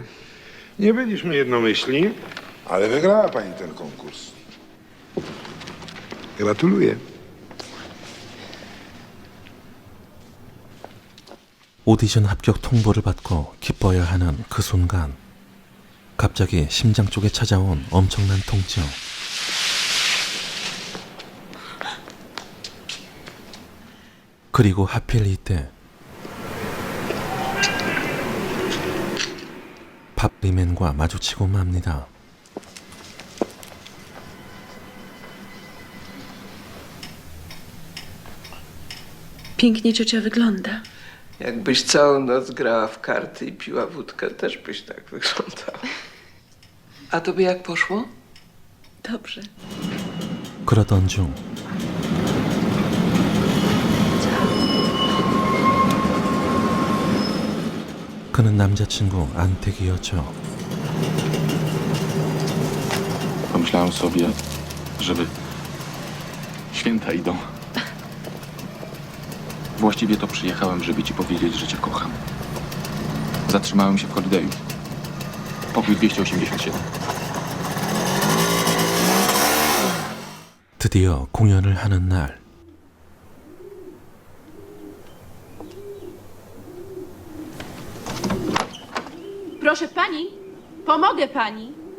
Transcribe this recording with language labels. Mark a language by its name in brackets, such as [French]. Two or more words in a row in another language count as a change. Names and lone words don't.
[Polish] Nie byliśmy jednomyślni, ale wygrała pani ten konkurs. Gratuluję. [Korean] 오디션 합격 통보를 받고 기뻐야 하는 그 순간, 갑자기 심장 쪽에 찾아온 엄청난 통증. 그리고 하필 이때 밥리맨과 마주치고 맙니다. [Polish] Pięknie ciocia wygląda. Jakbyś całą noc grała w karty i piła wódkę, też byś tak wyglądała. A tobie jak poszło? Dobrze. [Korean] 그러던 중 그는 남자친구 안택이었죠. [Polish] Pomyślałem sobie, żeby... Święta idą. Właściwie to przyjechałem, żeby ci powiedzieć, że cię kocham. Zatrzymałem się w Holidayu. Pokój 287. [Korean] 드디어 공연을 하는 날. [Polish] Proszę pani, pomogę pani.